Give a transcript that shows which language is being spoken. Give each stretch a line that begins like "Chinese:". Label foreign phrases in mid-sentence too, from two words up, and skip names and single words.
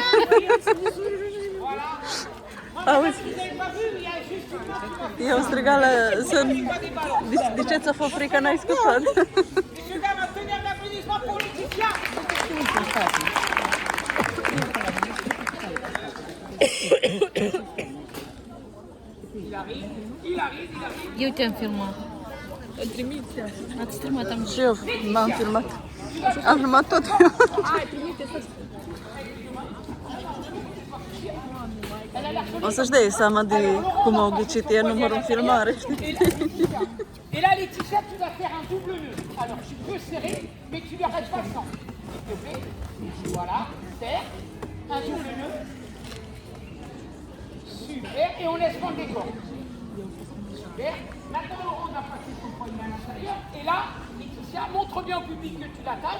Romanian: Auzi,
French: Vous n'avez pas vu, il y a juste une autre.
Romanian: eu strigat la să... De ce ți-a fost frică, n-ai scăpat?
French: Messieurs, dames, un tonnerre d'applaudissements pour Laetitia. Il arrive, il arrive, il arrive.
Romanian: Eu te-am filmat. Ați filmat am Și eu m-am filmat. Am filmat tot eu. O să-și dea seama de cum au ghicit e numărul în filmare, știi?
French: Et là, Laetitia, tu vas faire un double nœud. Alors, tu peux serrer, mais tu n'arrêtes pas le sang. S'il te plaît. Voilà, serre. Un double nœud. Super. Et on laisse prendre des cordes. Super. Maintenant, on va passer son poignet à l'intérieur. Et là, Laetitia, montre bien au public que tu l'attaches.